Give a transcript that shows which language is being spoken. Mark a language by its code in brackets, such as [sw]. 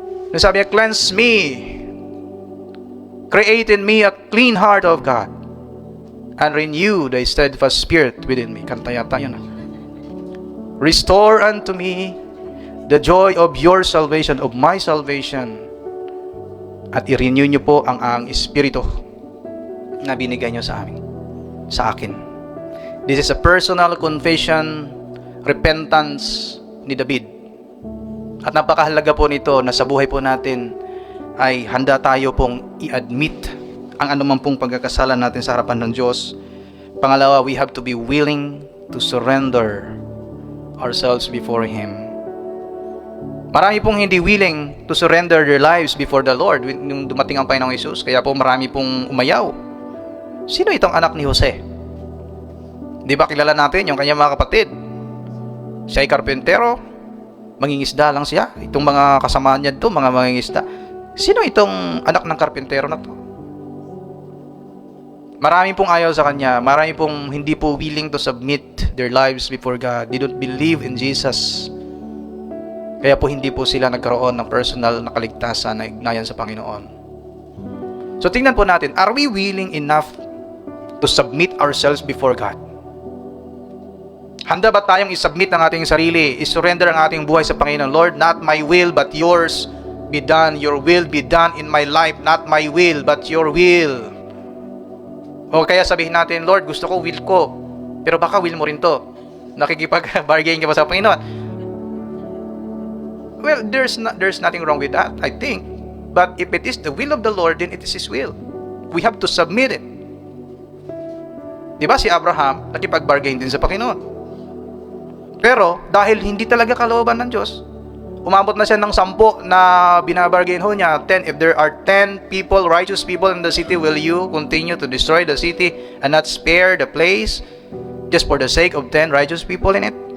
[en] Nasabi niya, cleanse me, create in me a clean heart of God, and renew the steadfast spirit within me. [tl] Kanta yata yun. [en] Restore unto me the joy of your salvation, of my salvation. [tl] At i-renew nyo po ang espiritu na binigay nyo sa akin. [en] This is a personal confession, repentance ni David. [tl] At napakahalaga po nito na sa buhay po natin ay handa tayo pong i-admit ang anumang pong pagkakasala natin sa harapan ng Diyos. Pangalawa, [en] we have to be willing to surrender ourselves before Him. [tl] Marami pong hindi [en] willing to surrender their lives before the Lord [tl] nung dumating ang Panginoong Hesus. Kaya po marami pong umayaw. Sino itong anak ni Jose? Di ba kilala natin yung kanyang mga kapatid? Siya ay karpentero, mangingisda lang siya. Itong mga kasama niya doon, mga mangingisda. Sino itong anak ng karpentero na to? Marami pong ayaw sa kanya. Marami pong hindi po [en] willing to submit their lives before God. They don't believe in Jesus. [tl] Kaya po hindi po sila nagkaroon ng personal na kaligtasan na ignayan sa Panginoon. So tingnan po natin, [en] are we willing enough to submit ourselves before God? [tl] Handa ba tayong isubmit ang ating sarili, isurrender ang ating buhay sa Panginoon? [en] Lord, not my will but yours be done. Your will be done in my life. Not my will, but your will. [tl] O kaya sabihin natin, Lord, gusto ko, will ko. Pero baka will mo rin to. Nakikipag-bargain ka ba sa Panginoon? [en] Well, there's nothing wrong with that, I think. But if it is the will of the Lord, then it is His will. We have to submit it. [tl] Diba si Abraham, nakipag-bargain din sa Panginoon. Pero, dahil hindi talaga kalooban ng Diyos, umabot na siya ng 10 na binabargain ho niya. [en] 10, if there are 10 people, righteous people in the city, will you continue to destroy the city and not spare the place? just for the sake of 10 righteous people in it.